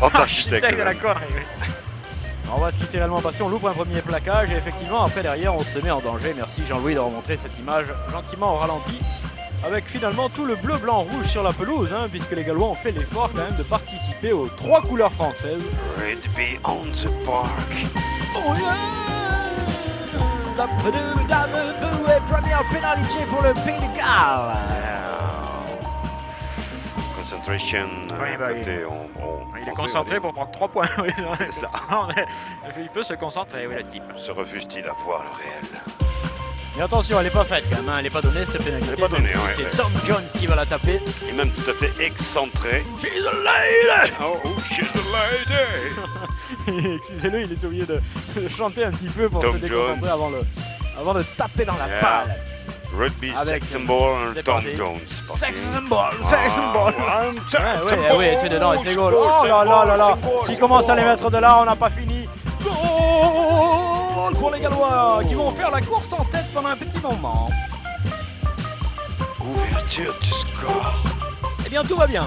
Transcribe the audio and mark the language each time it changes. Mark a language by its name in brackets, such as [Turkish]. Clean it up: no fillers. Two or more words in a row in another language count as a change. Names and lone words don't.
[French] Architecte de la connerie. On voit ce qui s'est réellement passé, on loupe un premier plaquage et effectivement après derrière on se met en danger. Merci Jean-Louis de remontrer cette image gentiment au ralenti. Avec finalement tout le bleu, blanc, rouge sur la pelouse, hein, puisque les Gallois ont fait l'effort quand même de participer aux 3 couleurs françaises. [English] Red be on the park. Oh yeah! [French] Première pénalité pour le Pays de Galles. Concentration. Côté, il est concentré pour prendre 3 points. Oui, c'est ça. Il peut se concentrer, oui, le type. Se refuse-t-il à voir le réel? Mais attention, elle n'est pas faite quand même, hein. Elle n'est pas donnée cette pénalité. Elle n'est pas donnée, ouais. C'est Tom Jones qui va la taper. Et même tout à fait excentré. [English] She's a lady! Oh, she's a lady! [French] Excusez-le, il est obligé de chanter un petit peu pour Tom se déconcentrer avant de taper dans la balle. Rugby, Avec sex symbol, Tom parti. Jones. Sex symbol, sex symbol. Oui, c'est dedans, et c'est goal. Oh là là là là. S'il commence à les mettre de là, on n'a pas fini. Goal pour les Gallois qui vont faire la course en tête pendant un petit moment. Ouverture du score. Eh bien, tout va bien.